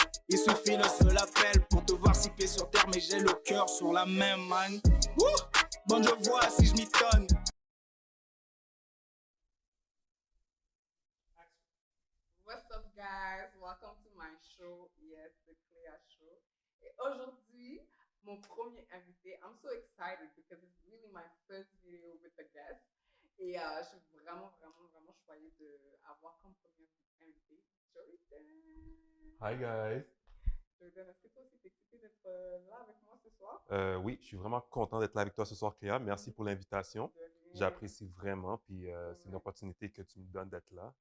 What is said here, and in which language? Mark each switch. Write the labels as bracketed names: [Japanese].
[French] Il suffit d'un seul appel pour te voir six pieds sur terre, mais j'ai le cœur sur la même man. Bon, je vois si je m'étonne. [English] What's up, guys? Welcome to my show. Yes, the Clea Show. [French] Et aujourd'hui, mon premier invité. [English] I'm so excited because it's really my first video with a guest. [French] Et je suis vraiment choyée d'avoir comme premier invité Jordan. [English] Hi guys. [French] Jordan, est-ce que toi aussi t'es excité d'être là avec moi ce soir? Oui, je suis vraiment content d'être là avec toi ce soir, Cléa. Merci pour l'invitation. De rien. J'apprécie vraiment, puis c'est une opportunité que tu me donnes d'être là.